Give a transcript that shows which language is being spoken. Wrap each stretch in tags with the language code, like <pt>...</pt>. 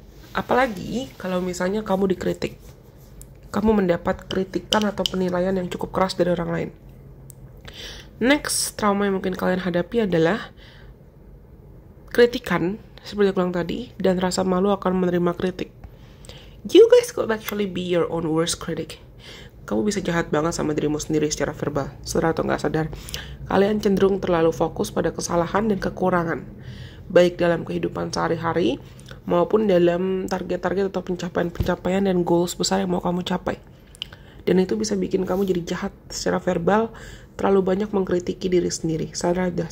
<id>Apalagi kalau misalnya kamu dikritik, kamu mendapat kritikan atau penilaian yang cukup keras dari orang lain. Next, trauma yang mungkin kalian hadapi adalah kritikan, seperti aku bilang tadi, dan rasa malu akan menerima kritik.</id> <en>You guys could actually be your own worst critic.</en> <id>Kamu bisa jahat banget sama dirimu sendiri secara verbal, sadar atau nggak sadar. Kalian cenderung terlalu fokus pada kesalahan dan kekurangan, baik dalam kehidupan sehari-hari, maupun dalam target-target atau pencapaian dan goals besar yang mau kamu capai. Dan itu bisa bikin kamu jadi jahat secara verbal, terlalu banyak mengkritiki diri sendiri, sadar.</id>